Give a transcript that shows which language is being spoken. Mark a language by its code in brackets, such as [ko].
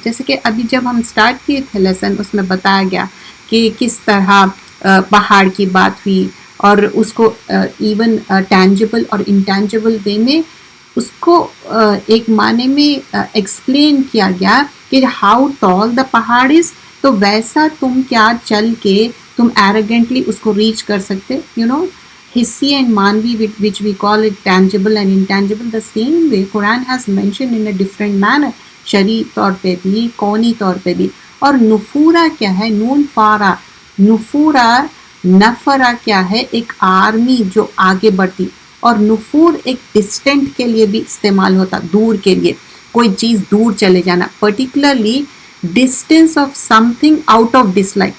[ur] جیسے کہ ابھی جب ہم سٹارٹ کیے تھے لیسن, اس میں بتایا گیا کہ کس طرح پہاڑ کی بات ہوئی, اور اس کو ایون ٹینجیبل اور انٹینجیبل وے میں اس کو ایک معنی میں ایکسپلین کیا گیا کہ [en] how tall the پہاڑ is, [ur] تو ویسا تم کیا چل کے تم ایروگینٹلی اس کو ریچ کر سکتے, [en] You know. حصی and مانوی which we call it tangible and intangible, the same way Quran has mentioned in a different manner, [ur] شرعی طور پہ بھی, [en] کونی طور پہ بھی. [ur] اور نفورا کیا ہے, نون فارا, نفورا, نفرا کیا ہے, ایک آرمی جو آگے بڑھتی, اور نفور ایک ڈسٹینٹ کے لیے بھی استعمال ہوتا, دور کے لیے, کوئی چیز دور چلے جانا, [en] Particularly distance of something out of this like.